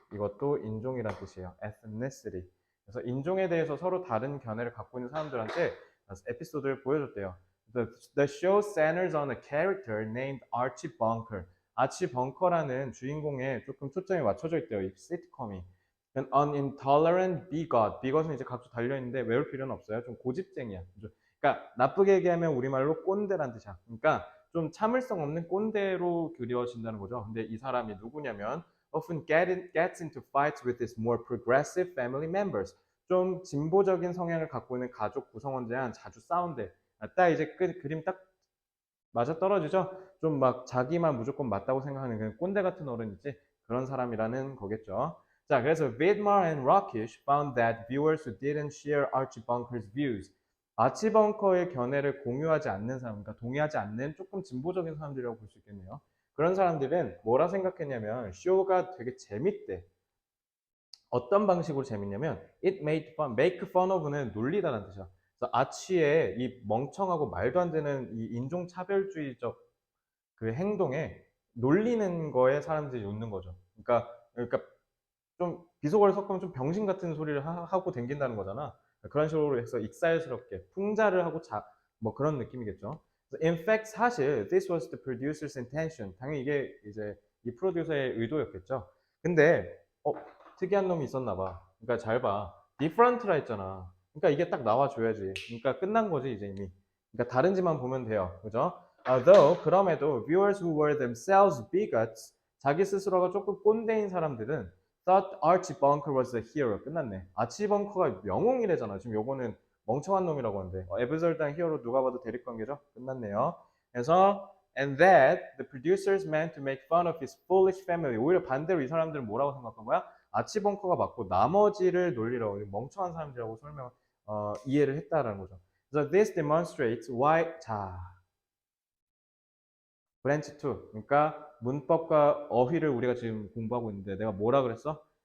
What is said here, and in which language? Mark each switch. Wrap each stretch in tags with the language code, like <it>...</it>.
<ko>이것도 인종이란 뜻이에요.</ko> <en>ethnicity.</en> <ko>그래서 인종에 대해서 서로 다른 견해를 갖고 있는 사람들한테 에피소드를 보여줬대요.</ko> <en>The show centers on a character named Archie Bunker.</en> <ko>아치 벙커라는 주인공에 조금 초점이 맞춰져 있대요. 이 시트콤이.</ko> <en>An unintolerant bigot.</en> <ko>bigot은 이제 각주 달려있는데 외울 필요는 없어요. 좀 고집쟁이야. 그러니까 나쁘게 얘기하면 우리말로 꼰대란 뜻이야. 그러니까 좀 참을성 없는 꼰대로 그려진다는 거죠. 근데 이 사람이 누구냐면</ko> <en>often gets into fights with his more progressive family members.</en> <ko>좀 진보적인 성향을 갖고 있는 가족 구성원들이랑 자주 싸운대. 딱 이제 그림 딱 맞아 떨어지죠? 좀 막 자기만 무조건 맞다고 생각하는 그냥 꼰대 같은 어른이지 그런 사람이라는 거겠죠. 자, 그래서</ko> <en>Vidmar and Rakish found that viewers who didn't share Archie Bunker's views,</en> <ko>아치 벙커의 견해를 공유하지 않는 사람, 그러니까 동의하지 않는 조금 진보적인 사람들이라고 볼 수 있겠네요. 그런 사람들은 뭐라 생각했냐면 쇼가 되게 재밌대. 어떤 방식으로 재밌냐면</ko> <en>it made fun, make fun of</en> <ko>는 놀리다라는 뜻이야. 그래서 아치의 이 멍청하고 말도 안 되는 이 인종차별주의적 그 행동에 놀리는 거에 사람들이 웃는 거죠. 그러니까 좀 비속어를 섞으면 좀 병신 같은 소리를 하고 댕긴다는 거잖아. 그런 식으로 해서 익살스럽게 풍자를 하고 뭐 그런 느낌이겠죠.</ko> <en>In fact,</en> <ko>사실</ko> <en>this was the producer's intention.</en> <ko>당연히 이게 이제 이 프로듀서의 의도였겠죠. 근데 특이한 놈이 있었나 봐. 그러니까 잘 봐. different라 했잖아. 그러니까 이게 딱 나와줘야지. 그러니까 끝난 거지 이제 이미. 그러니까 다른지만 보면 돼요. 그죠? Though 그럼에도</ko> <en>viewers who were themselves bigots</en> <ko>자기 스스로가 조금 꼰대인 사람들은</ko> <en>thought Archie Bunker was a hero.</en> <ko>끝났네. 아치 벙커가 영웅이래잖아. 지금 요거는 멍청한 놈이라고 하는데 absurd한 히어로 누가 봐도 대립관계죠. 끝났네요.</ko> <en>그래서 and that the producers meant to make fun of his foolish family.</en> <ko>오히려 반대로 이 사람들은 뭐라고 생각한 거야? 아치벙커가 맞고 나머지를 놀리라고 멍청한 사람들이라고 이해를 했다라는 거죠.</ko> <en>So this demonstrates why</en> <ko>자 브랜치 2 그러니까 문법과 어휘를 우리가 지금 공부하고 있는데 내가 뭐라 그랬어?</ko>